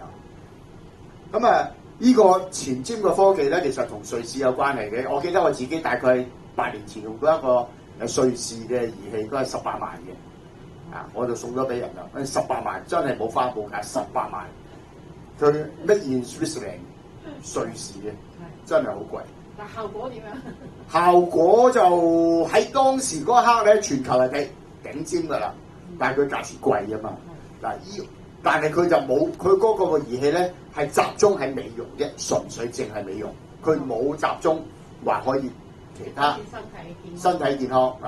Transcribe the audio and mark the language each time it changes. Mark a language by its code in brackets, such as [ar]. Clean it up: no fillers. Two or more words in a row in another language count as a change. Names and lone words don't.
[yue] 咁呢個前瞻嘅科技咧，其實同瑞士有關係嘅。我記得我自己大概8年前用過一個瑞士嘅儀器，都係18萬嘅，啊，我就送咗俾人啦。18萬真係冇花冇價，18萬。 [en] 佢 made in Switzerland， [yue] 瑞士嘅，真係好貴。但效果點樣？效果就喺當時嗰一刻咧，全球係頂尖㗎啦，但係佢價錢貴啊嘛。嗱，但係佢就冇佢嗰個儀器咧，係集中喺美容啫，純粹淨係美容，佢冇集中話可以其他身體健康嗱。